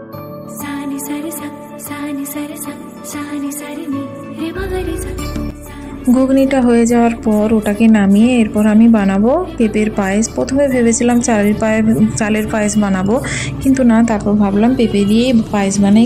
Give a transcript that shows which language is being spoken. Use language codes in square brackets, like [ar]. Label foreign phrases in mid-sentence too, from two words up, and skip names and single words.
[bn] सानी सारे सा सानी सारे सा सानी सारे नी रे मगरे सा सानी ঘুগনিটা হয়ে যাওয়ার পর ওটাকে নামিয়ে এরপর আমি বানাবো পেঁপের পায়েস। প্রথমে ভেবেছিলাম চালের পায়েস বানাবো, কিন্তু না, তারপর ভাবলাম পেঁপে দিয়ে পায়েস বানাই।